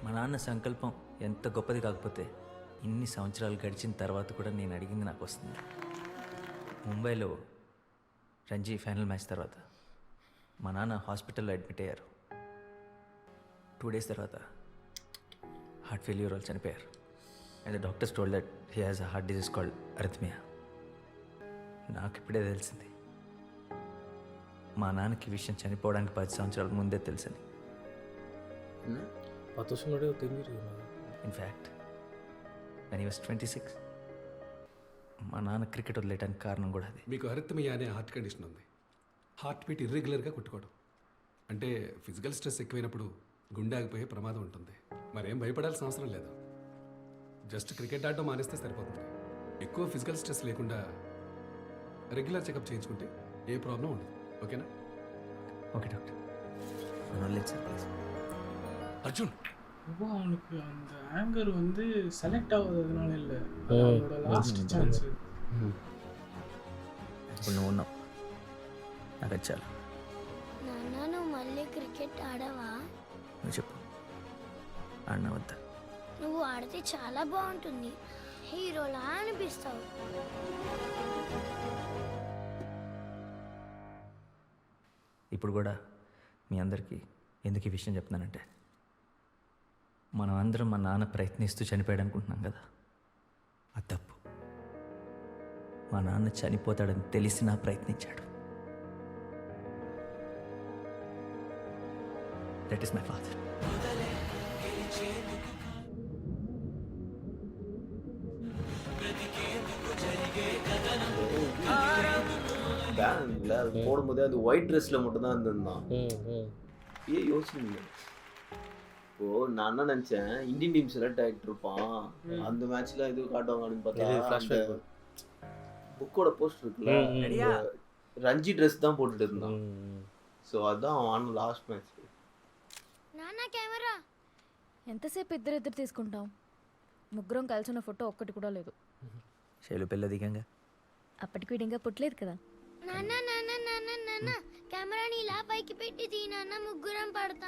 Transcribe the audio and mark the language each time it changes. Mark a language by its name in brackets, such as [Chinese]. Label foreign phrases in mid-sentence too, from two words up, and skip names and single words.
[Telugu] మా నాన్న సంకల్పం ఎంత గొప్పది కాకపోతే ఇన్ని సంవత్సరాలు గడిచిన తర్వాత కూడా నేను అడిగింది నాకు వస్తుంది. ముంబైలో రంజీ ఫైనల్ మ్యాచ్ తర్వాత మా నాన్న హాస్పిటల్లో అడ్మిట్ అయ్యారు. 2 days తర్వాత హార్ట్ ఫెయిల్యూర్ వాళ్ళు చనిపోయారు. [English] and the doctors told that he has a heart disease called arrhythmia. [Telugu] నాకు ఇప్పుడే తెలిసింది మా నాన్నకి విషయం చనిపోవడానికి 10 సంవత్సరాల ముందే తెలుసని. ఇన్ఫ్యాక్ట్ [English] when he was 26 [Telugu] మా నాన్న క్రికెట్ వదిలేయడానికి కారణం కూడా అది. మీకు అరిథ్మియా అనే [English] heart condition [Telugu] ఉంది. [English] heart beat [Telugu] ఇర్రెగ్యులర్గా కొట్టుకోవడం అంటే [English] physical stress [Telugu] ఎక్కువైనప్పుడు గుండె ఆగిపోయే ప్రమాదం ఉంటుంది. మరేం భయపడాల్సిన అవసరం లేదు. జస్ట్ క్రికెట్ ఆడడం మానేస్తే సరిపోతుంది. ఎక్కువ [English] physical stress [Telugu] లేకుండా [English] regular checkup [Telugu] చేయించుకుంటే ఏ ప్రాబ్లం ఉండదు. ఓకేనా? [English] okay doctor. [Tamil] அர்ஜுன் அவனுக்கு அந்த ஆங்கர் வந்து செலக்ட் ஆகாததுனால இல்லை, அவனோட [English] last chance. [Telugu] ఇప్పుడు నువ్వు ఉన్నావు, నాకు అది చాలు. నాన్న నువ్వు మళ్ళీ క్రికెట్ ఆడవా? నువ్వు చెప్పు, ఆడినా వద్దా? నువ్వు ఆడితే చాలా బాగుంటుంది, హీరోలా అనిపిస్తావు. ఇప్పుడు కూడా మీ అందరికీ ఎందుకు ఈ విషయం చెప్తున్నానంటే మనం అందరం మా నాన్న ప్రయత్నిస్తూ చనిపోయాడు అనుకుంటున్నాం కదా, అది తప్పు. మా నాన్న చనిపోతాడని తెలిసినా ప్రయత్నించాడు. [English] That is my father. [Tamil] பேனர்ல அது போடும்போது அந்த [English] white dressல [Tamil] மட்டும் தான் இருந்தான். யோசிச்சுங்க. இப்போ நான் என்ன நினைச்சேன், [English] Indian team select [Tamil] ஆகிட்டு இருப்பான், அந்த மேட்ச்ல இது காட்டுவாங்கன்னு பார்த்தா புக்கோட போஸ்ட் இருக்குல்ல, ரஞ்சி ட்ரெஸ் தான் போட்டுட்டு இருந்தான். ஸோ அதுதான் அவன் [English] last match. [Telugu] నాన్న కెమెరా ఎంతసేపు ఇద్దరు తీసుకుంటాం? ముగ్గురం కలిసిన ఫోటో ఒక్కటి కూడా లేదు. శైలు పిల్ల దిగంగా అప్పటికి వీడు ఇంకా పుట్టలేదు కదా. నాన్న నాన్న నాన్న నాన్న కెమెరాని ఇలా పైకి పెట్టి తీ నాన్న, ముగ్గురం పడతాం.